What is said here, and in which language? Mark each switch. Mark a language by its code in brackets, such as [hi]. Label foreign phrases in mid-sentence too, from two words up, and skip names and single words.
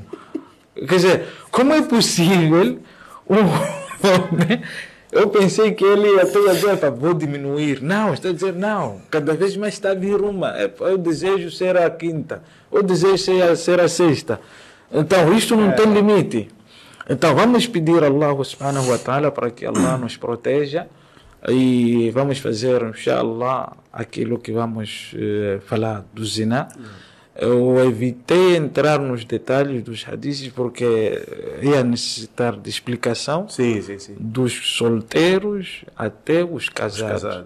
[pt] Quer dizer, como é possível um homem... Eu pensei que ele ia dizer, vou diminuir. Não, está a dizer, não. Cada vez mais está a vir uma. Eu desejo ser a 5ª. Eu desejo ser a 6ª. Então, isto não tem limite. Então, vamos pedir a [ar] الله سبحانه وتعالى [pt] para que Allah nos proteja. E vamos fazer, inshallah, aquilo que vamos falar do zina. Eu evitei entrar nos detalhes dos hadiths porque ia necessitar de explicação. Sim. Dos solteiros até os casados.